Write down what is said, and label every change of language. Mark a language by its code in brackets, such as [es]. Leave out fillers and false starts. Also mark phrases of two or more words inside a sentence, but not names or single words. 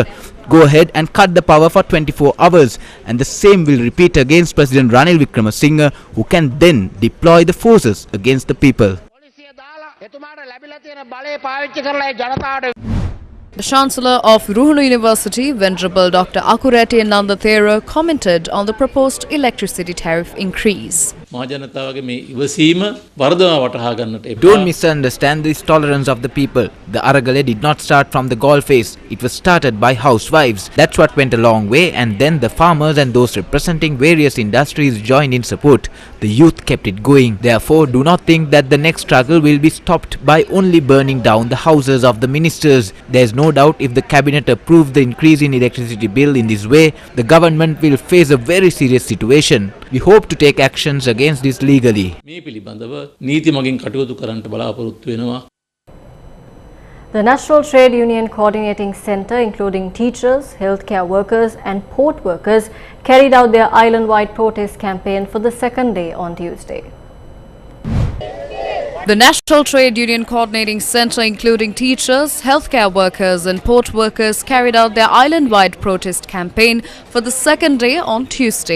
[en] Go ahead and cut the power for 24 hours and the same will repeat against President Ranil Wickremesinghe, who can then deploy the forces against the people. The Chancellor of Ruhunu University, Venerable Dr. Akurete Nandathera, commented on the proposed electricity tariff increase. [si] මහජනතාවගේ මේ ඉවසීම වර්ධව වටහා ගන්නට එපා. [en] Don't misunderstand this tolerance of the people. The Aragale did not start from the golf face. It was started by housewives. That's what went a long way, and then the farmers and those representing various industries joined in support. The youth kept it going. Therefore, do not think that the next struggle will be stopped by only burning down the houses of the ministers. There is no doubt if the cabinet approves the increase in electricity bill in this way, the government will face a very serious situation. We hope to take actions against this legally. [si] මේ පිළිබඳව නීති මගින් කටයුතු කරන්නට බලාපොරොත්තු වෙනවා. [en] The National Trade Union Coordinating Centre, including teachers, healthcare workers and port workers, carried out their island-wide protest campaign for the second day on Tuesday. The National Trade Union Coordinating Centre, including teachers, healthcare workers and port workers, carried out their island-wide protest campaign for the second day on Tuesday.